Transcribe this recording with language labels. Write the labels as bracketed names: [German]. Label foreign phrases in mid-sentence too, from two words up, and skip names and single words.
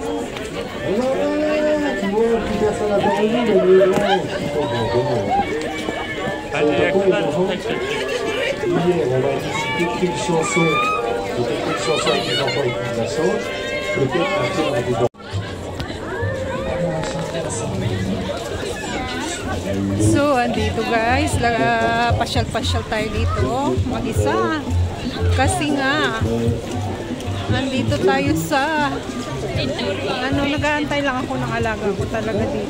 [French] Tu vois, plus personne n'a pas envie, mais les gens, hier, on va discuter quelle chanson, peut-être quelle chanson avec les enfants les plus innocents, peut-être un film avec les enfants. [Filipino] So, andito guys, pasyal-pasyal tayo dito, mag-isa. Kasi nga, andito tayo sa, nag-aantay lang ako ng alaga ko talaga dito.